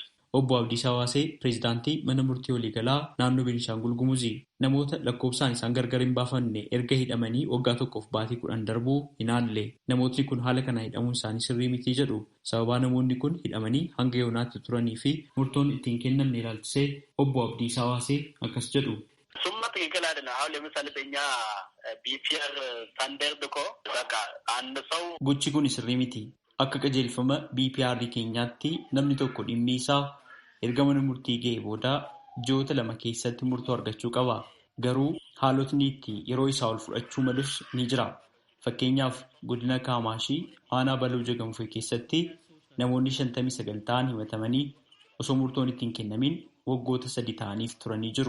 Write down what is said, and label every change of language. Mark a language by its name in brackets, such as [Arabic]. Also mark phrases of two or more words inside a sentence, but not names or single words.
[Oromo] Obbo Abdiisaa Waasee pireezidaantii mana murtii waliigalaa naannoo Beenishaangul Gumuzii namoota lakkoofsaan isaan gargar hin baafanne erga hidhamanii waggaa tokkoof baatii 10 darbuu hinaalle namootni kun haala kana hidhamuun isaanii sirrii mitii jedhu. Sababaa namoonni kun hidhamanii hanga yoonaatti turanii fi murtoon ittiin kennamne ilaalchisee Obbo Abdiisaa Waasee akkas jedhu. [Amharic] Summa ትክክል አይደለም። አሁን ለምሳሌ በእኛ [English] BPR standard [Amharic] እኮ በቃ አንድ ሰው [Oromo] gochi kun sirrii miti. Akka qajeelfama BPR keenyaatti namni tokko dhimmi isaa erga mana murtii ga'ee booda ji'oota 2 keessatti murtoo argachuu qaba. Garuu haalotni itti yeroo isaa ol fudhachuu malus ni jira. Fakkeenyaaf godina Kaamaashii aanaa Baluu Jagamfuu keessatti namoonni 59 ta'an himatamanii osoo murtoon ittiin kennamin waggoota 3 ta'aniif turanii jiru.